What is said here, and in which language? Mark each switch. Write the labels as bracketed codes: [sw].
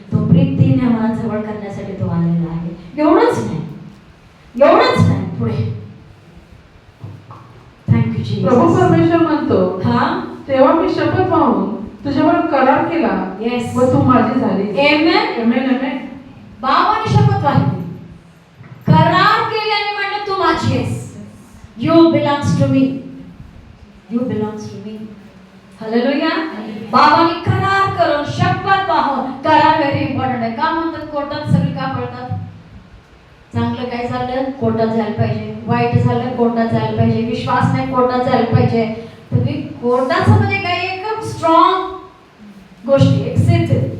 [mr] तो प्रीतीने आम्हाला जवळ करण्यासाठी तो आलेला आहे. एवढंच नाही, एवढंच नाही, पुढे थँक्यू जी. प्रभू परमेश्वर म्हणतो, हा तेव्हा मी शपथ वाहून तुझ्यावर करार केला, येस, व तू माझी झाली. आमेन. आमेन. आमेन. बाबाने शपथ वाहिली, करार केल्याने म्हणलं तू माझी आहेस. [en] You belongs to me, you belongs to me. [mr] Hallelujah. बाबाने करार करून शपथ वाहून, करार व्हेरी इम्पॉर्टंट आहे. का म्हणतात कोर्टात सगळी का पळतात? चांगलं काय झालं कोर्टात जायला पाहिजे, वाईट झालं कोर्टात जायला पाहिजे, विश्वास नाही कोर्टात जायला पाहिजे. तुम्ही कोर्टाचं म्हणजे काही एक स्ट्रॉंग गोष्टी, एक सिद्ध.